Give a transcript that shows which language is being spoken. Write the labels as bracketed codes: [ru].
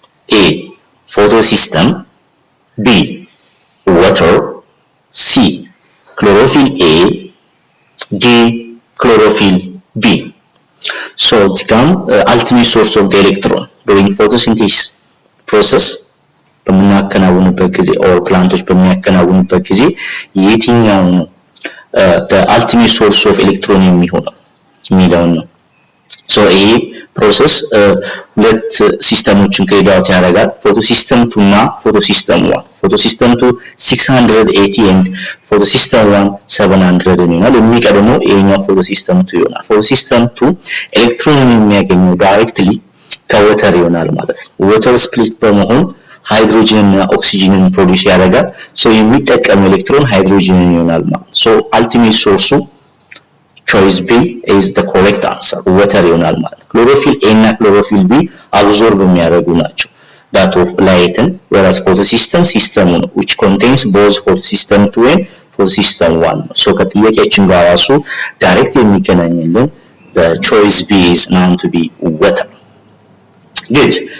[en] A. Photosystem. B. Water. C. Chlorophyll A. D. Chlorophyll B. So it's become ultimate source of the electron during photosynthesis process. [am] በሚያከናውኑበት ጊዜ [en] or [am] ፕላንቶች በሚያከናውኑበት ጊዜ የትኛው ነው [en] the ultimate source of electron [am] የሚሆነው የሚለው ነው So ይሄ ፕሮሰስ ሁለት ሲስተሞችን ክሬድ አውት ያደርጋል። ፎቶ ሲስተም 2 እና ፎቶ ሲስተም 1። ፎቶ ሲስተም 2 680 and ፎቶ ሲስተም 1 700 ይሆናል። የሚቀድመው ይሄኛው ፎቶ ሲስተም 2 ይሆናል። ፎቶ ሲስተም 2 ኤሌክትሮንን የሚያገኘው ዳይሬክትሊ ከወተር ይሆናል ማለት ነው። ወተር ስፕሊት በመሆን ሃይድሮጅን እና ኦክሲጅንን ፕሮዲዩስ ያደርጋል። ሶ የሚጠቀም ኤሌክትሮን ሃይድሮጅንን ይሆናል ማለት ነው። ሶ አልቲሜት ሶርሱ [en] choice B is the correct answer. Water [am] ይሆናል ማለት ነው። ክሎሮፊል A እና ክሎሮፊል B [en] absorb [am] የሚያደርጉ ናቸው [en] that of light, whereas photosystem system which contains both photosystem 2 and photosystem 1. [am] So ከጥያቄያችን ጋር ራሱ ዳይሬክት የሚገናኝልን [en] the choice B is known to be water. Good.